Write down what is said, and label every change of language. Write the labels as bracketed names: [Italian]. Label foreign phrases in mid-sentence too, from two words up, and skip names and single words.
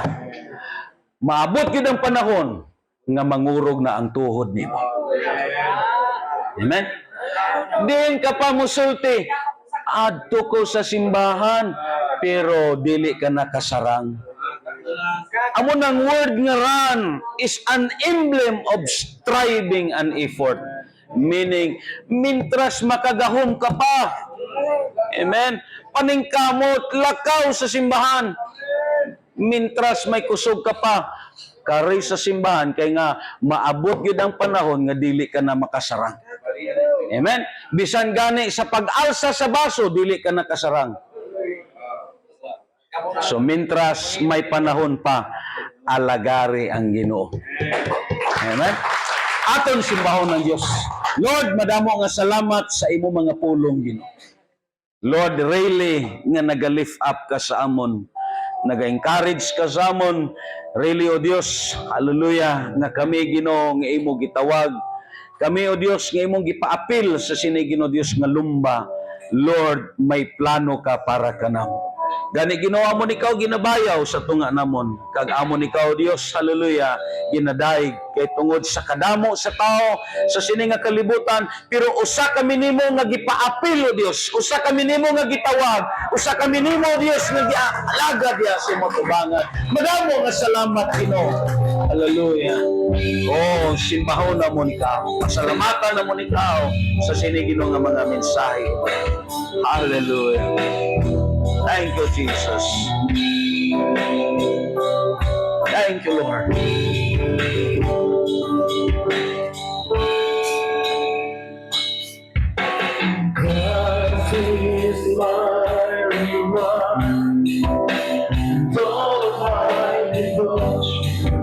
[Cebuano] Maabot yun ang panahon nga mangurog na ang tuhod nimo. Amen? Diin ka pa musulti. Adto ko sa simbahan, pero dili ka nakasarang. [Hiligaynon] Amo ng word nga run [English] is an emblem of striving and effort. [Cebuano] Meaning, mintras makagahom ka pa. Amen? Paningkamot, lakaw sa simbahan. Mintras may kusog ka pa. Kari sa simbahan, kay nga maabot yun ang panahon nga dili ka na makasarang. Amen? Bisan gani sa pag-alsa sa baso, dili ka nakasarang. So, mintras may panahon pa, alagari ang Ginoo. Amen? [Hiligaynon] Aton simbahon ng Diyos. Lord, madamo nga salamat sa imo mga pulong, Ginoo. Lord, really nga naga-lift up ka sa amon. Naga-encourage ka sa amon. Really, O Diyos, hallelujah, nga kami, Ginoo, nga imo gitawag. Kami, O Diyos, nga imong gipaapil sa sinigin, O Diyos, nga lumba. Lord, may plano ka para kanamo. Gani ginawa mo nikaw ginabayaw sa tunga namon. Kag amon ikaw Dios, hallelujah, ginadaig kay tungod sa kadamo sa tao sa sini nga kalibutan, [Cebuano] pero usa kami nimo nga gipaapil o Dios. Usa kami nimo nga gitawag. Usa kami nimo Dios nga gialaga diha sa imong tubangan. [Hiligaynon] Madamo nga salamat Ginoo. Hallelujah. Oh, simbahon namon ikaw. Pasalamatan namon ikaw sa sini Ginoo nga mga mensahe. [English] Hallelujah. Thank you, Jesus. Thank you, Lord. Christ is my reward, all of my devotion.